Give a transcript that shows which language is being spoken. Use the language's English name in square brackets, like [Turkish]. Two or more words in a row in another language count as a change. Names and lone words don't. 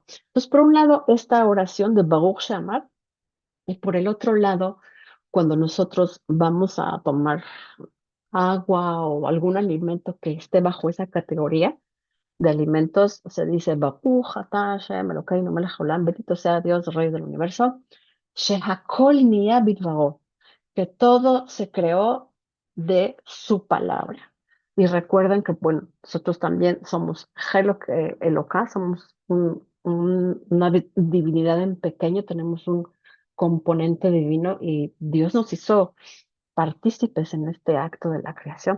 [Spanish] Entonces, por un lado, esta oración de [Hebrew] ברוך שאמר, [Spanish] y por el otro lado, cuando nosotros vamos a tomar agua o algún alimento que esté bajo esa categoría, de alimentos, se dice [Hebrew] ברוך אתה השם אלוקינו מלך העולם, [Spanish] bendito sea Dios, Rey del universo, [Hebrew] שהכל נהיה בדברו, [Spanish] que todo se creó de su palabra. Y recuerden que, bueno, nosotros también somos Eloká, somos una divinidad en pequeño, tenemos un componente divino y Dios nos hizo partícipes en este acto de la creación.